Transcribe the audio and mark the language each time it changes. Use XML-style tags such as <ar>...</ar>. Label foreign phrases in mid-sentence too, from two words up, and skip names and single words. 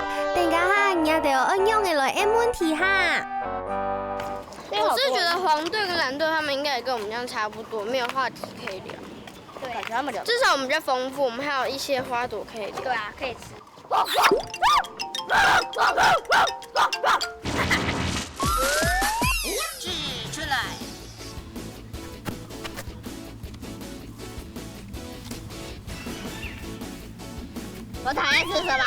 <zh>等下哈，人家都要按樣嘅來按問題哈。我是覺得黃隊跟藍隊他們應該也跟我們一樣差不多，沒有話題可以聊。對，感覺他們聊。至少我們比較豐富，我們還有一些花朵可以聊。對啊，可以吃。指出來。我討厭吃什麼</zh>